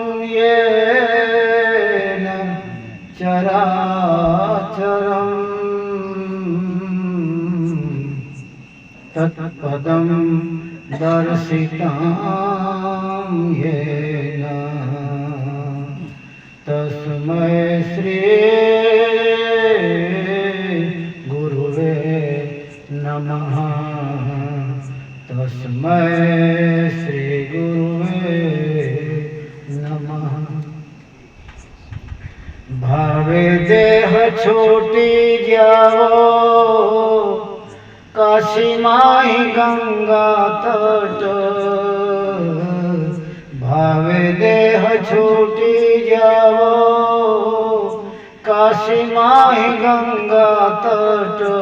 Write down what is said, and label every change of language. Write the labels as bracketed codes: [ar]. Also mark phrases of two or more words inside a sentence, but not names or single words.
[sa] येन चराचरम् तत्पदं दर्शितं येन तस्मै श्री गुरुवे नमः। तस्मै श्री गुरुवे नमः। [hi] भावे देह छोटी जाओ काशी माही गंगा तट। भावे देह छूटी जाओ काशी माही गंगा तट।